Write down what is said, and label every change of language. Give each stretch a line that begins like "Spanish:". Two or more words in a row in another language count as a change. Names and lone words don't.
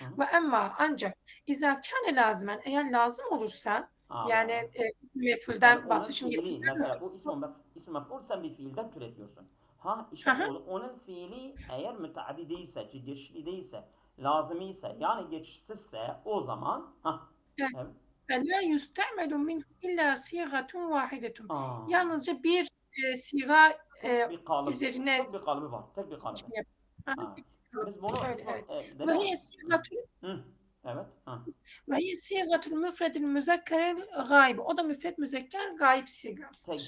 Arabic: وأما
Turkish: ancak
Arabic: إذا كان لازما
Turkish: eğer lazım olursa yani Allah. ismi Yani mef'ulden onun bahsediyor. Şimdi fiili, ismi mesela bu ismi mef'ul sen bir fiilden türetiyorsun. Ha işte mef'ul. onun fiili eğer müteaddi değilse, geçişli değilse, lazım ise yani geçişsizse o zaman ha evet.
Arabic: فَلَا يُسْتَعْمَلُ مِنْهُ إِلَّا صِيغَةٌ وَاحِدَةٌ.
Turkish: Aa, Yalnızca bir siga tek bir kalıp, üzerine tek bir kalıbı var, tek bir kalıbı. şey yap. Aha, Ha. bir kalıp. Biz bunu Öyle evet. değil Ve mi?
Arabic: هي صيغة
Turkish: Hı. Evet. Ha.
Arabic: وهي صيغة المفرد المذكر الغائب.
Turkish: O da müfred müzekker gayb sigasıdır.